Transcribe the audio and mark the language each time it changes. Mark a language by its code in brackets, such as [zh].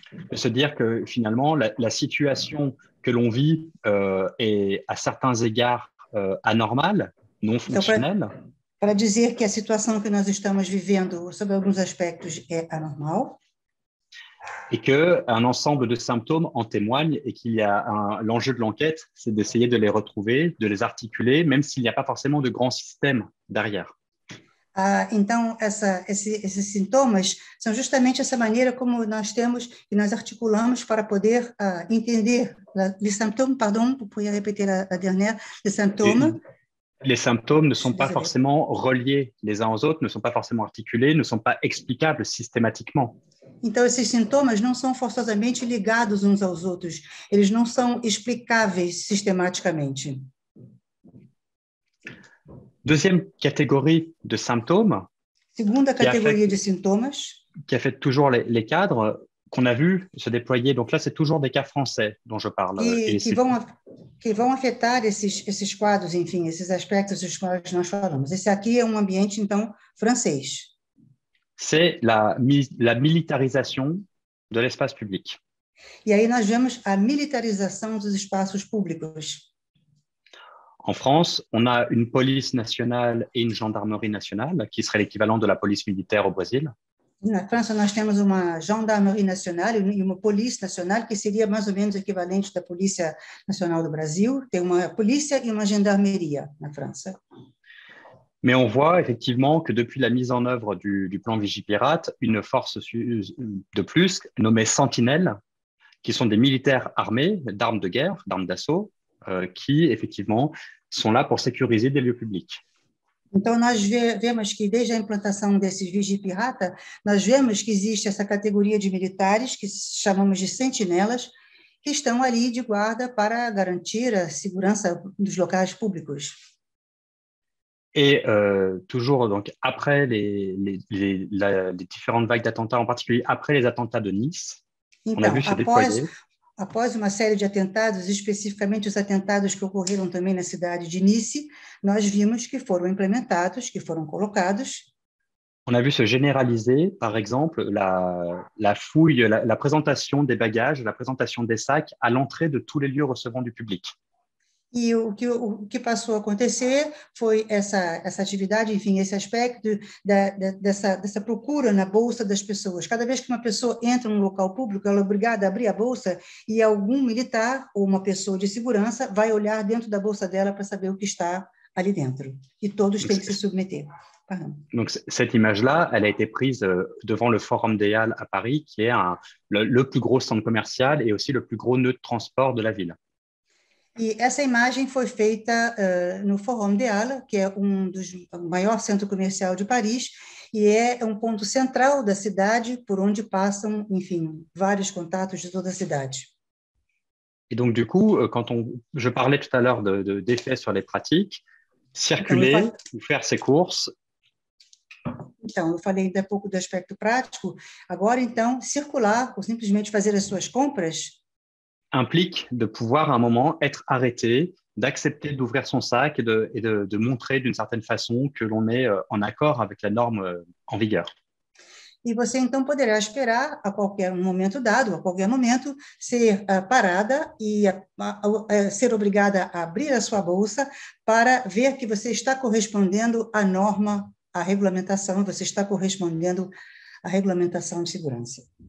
[fr] De se dire que finalement, la situation que l'on vit est à certains égards anormale, non fonctionnelle. [pt] Para dizer que a situação que nós estamos vivendo, sob alguns aspectos, é anormal. [fr] Et qu'un ensemble de symptômes en témoigne et qu'il y a l'enjeu de l'enquête, c'est d'essayer de les retrouver, de les articuler, même s'il n'y a pas forcément de grand système derrière. [pt] Então, esses sintomas são justamente essa maneira como nós temos e nós articulamos para poder entender [fr] les symptômes, pardon, vous pouvez répéter la dernière, les symptômes. Les symptômes ne sont pas forcément reliés les uns aux autres, ne sont pas forcément articulés, ne sont pas explicables systématiquement. [pt] Então, esses sintomas não são forçosamente ligados uns aos outros, eles não são explicáveis sistematicamente. [fr] Deuxième catégorie de symptômes. [pt] Segunda catégoria de sintomas. [fr] Qui affecte toujours les cadres qu'on a vu se déployer. Donc là, c'est toujours des cas français dont je parle. [pt] Que vão afetar esses quadros, enfim, esses aspectos dos quais nós falamos. Esse aqui é ambiente, então, francês. [fr] C'est la militarisation de l'espace public. [pt] E aí nós vemos a militarização dos espaços públicos. [fr] En France, on a une police nationale et une gendarmerie nationale, qui serait l'équivalent de la police militaire au Brésil. [pt] Na França, nós temos uma gendarmerie nacional e uma polícia nacional, que seria mais ou menos o equivalente da Polícia Nacional do Brasil. Tem uma polícia e uma gendarmeria na França. [fr] Mais on voit effectivement que depuis la mise en œuvre du plan Vigipirate, une force de plus nommée Sentinelle, qui sont des militaires armés d'armes de guerre, d'armes d'assaut, qui effectivement sont là pour sécuriser des lieux publics. [pt] Então, nós vemos que, desde a implantação desses Vigipirata, nós vemos que existe essa categoria de militares, que chamamos de sentinelas, que estão ali de guarda para garantir a segurança dos locais públicos. [fr] Et toujours, donc, après les différentes vagues d'attentats, en particulier après les attentats de Nice, on a vu se déployer. [pt] Após uma série de atentados, especificamente os atentados que ocorreram também na cidade de Nice, nós vimos que foram implementados, que foram colocados. [fr] On a vu se généraliser, par exemple, la fouille, la présentation des bagages, la présentation des sacs à l'entrée de tous les lieux recevant du public. [pt] E o que passou a acontecer foi essa atividade, enfim, esse aspecto dessa procura na bolsa das pessoas. Cada vez que uma pessoa entra num local público, ela é obrigada a abrir a bolsa e algum militar ou uma pessoa de segurança vai olhar dentro da bolsa dela para saber o que está ali dentro. E todos têm que se submeter. [fr] Pardon. Donc, cette image-là, elle a été prise devant le Forum des Halles à Paris, qui est le plus gros centre commercial et aussi le plus gros nœud de transport de la ville. [pt] E essa imagem foi feita no Forum des Halles, que é o maior centro comercial de Paris, e é um ponto central da cidade, por onde passam, enfim, vários contatos de toda a cidade. [fr] Et donc, du coup, je parlais tout à l'heure d'effets sur les pratiques, circuler ou faire ses courses. [pt] Então, eu falei ainda um pouco do aspecto prático. Agora, então, circular ou simplesmente fazer as suas compras [fr] implique de pouvoir à un moment être arrêté, d'accepter d'ouvrir son sac et de montrer d'une certaine façon que l'on est en accord avec la norme en vigueur. [pt] E você, então, poderá esperar a qualquer momento dado, a qualquer momento, ser parada e ser obrigada a abrir a sua bolsa para ver que você está correspondendo à norma, à regulamentação, você está correspondendo à regulamentação de segurança.